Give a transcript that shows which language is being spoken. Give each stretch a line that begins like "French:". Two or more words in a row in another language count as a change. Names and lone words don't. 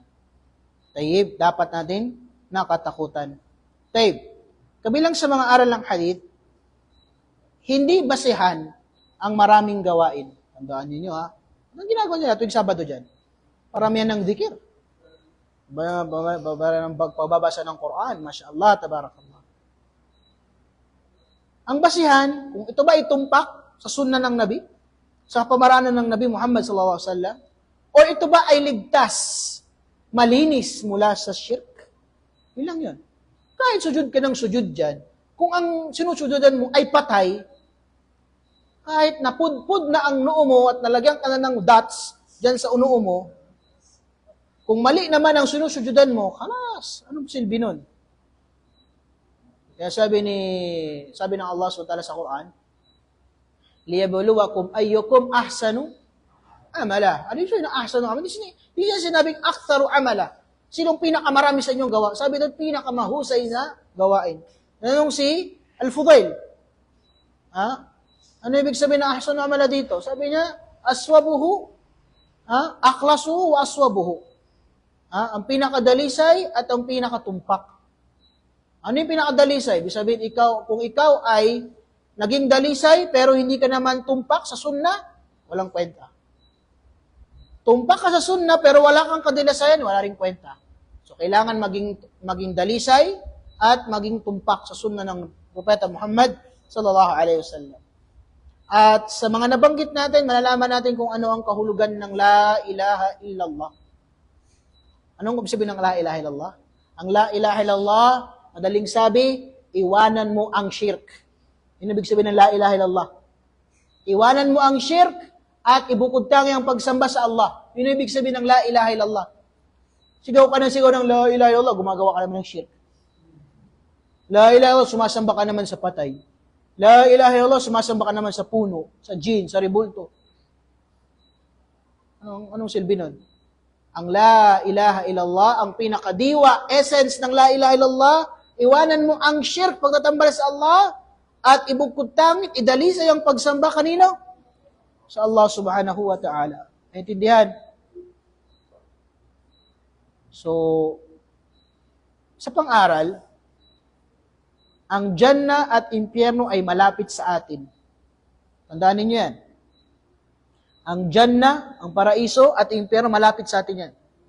Filipino: Tayyib, dapat natin nakatakutan. Tayyib, kabilang sa mga aral ng hadith, hindi basihan ang maraming gawain. Tandaan ninyo Anong ginagawa nila tuwing Sabado dyan? Paramihan ng dhikir. Pagbabasa ng Quran,
Arabic: ما شاء الله، تبارك الله.
Filipino: Ang basihan, kung ito ba itumpak sa sunnah ng Nabi, sa pamaranan ng Nabi Muhammad
Arabic: صلى الله عليه وسلم,
Filipino: o ito ba ay ligtas, malinis mula sa shirk? Yun lang yun. Kahit sujud ka ng sujud dyan, kung ang sinusujudan mo ay patay, kahit napudpud na ang noo mo at nalagyan ka na ng dots dyan sa noo mo, kung mali naman ang sinusujudan mo, kalas, anong silbi nun? Kaya sabi ng Allah SWT sa Quran,
Arabic: ليبلوكم أيكم أحسن عملا.
Filipino: Ano yung
Arabic: أحسن عملا?
Filipino: Hindi siya sinabing
Arabic: أكثر عملا.
Filipino: Sinong pinakamarami sa inyong gawa? Sabi doon, pinakamahusay na gawain. Nanong si Al-Fudail. Ano ibig sabihin na
Arabic: أحسن عملا
Filipino: dito? Sabi niya,
Arabic: أصوبه، أخلصه وأصوبه.
Filipino: Ang pinakadalisay at ang pinakatumpak. Ano yung pinakadalisay? Ibig sabihin, kung ikaw ay naging dalisay, pero hindi ka naman tumpak sa sunnah, walang kwenta. Tumpak ka sa sunnah, pero wala kang kadilasayan, wala rin kwenta. So, kailangan maging dalisay at maging tumpak sa sunnah ng Propeta Muhammad
Arabic: صلى الله عليه وسلم.
Filipino: At sa mga nabanggit natin, malalaman natin kung ano ang kahulugan ng
Arabic: لا إله إلا الله.
Filipino: Anong ibig sabihin ng
Arabic: لا إله إلا الله?
Filipino: Ang
Arabic: لا إله إلا الله,
Filipino: madaling sabi, iwanan mo ang shirk. Yun ibig sabihin ng
Arabic: لا إله إلا الله.
Filipino: Iwanan mo ang shirk at ibukod tangi ang pagsamba sa Allah. Yun ibig sabihin ng
Arabic: لا إله إلا الله.
Filipino: Sigaw ka ng sigaw ng
Arabic: لا إله إلا الله,
Filipino: gumagawa ka naman ng shirk.
Arabic: لا إله إلا الله,
Filipino: sumasamba ka naman sa patay.
Arabic: لا إله إلا الله,
Filipino: sumasamba ka naman sa puno, sa jinn, sa ribulto. Anong silbi nun? Ang
Arabic: لا إله إلا الله,
Filipino: ang pinakadiwa, essence ng
Arabic: لا إله إلا الله,
Filipino: iwanan mo ang shirk pagtatambal sa Allah, at ibukod tangit, idalisay ang pagsamba kanino?
Arabic: Sa الله سبحانه وتعالى.
Filipino: Naintindihan? So, sa pang-aral, ang Jannah at impyerno ay malapit sa atin. Tandaan ninyo yan. Ang Jannah, ang paraiso, at impyerno malapit sa atin yan.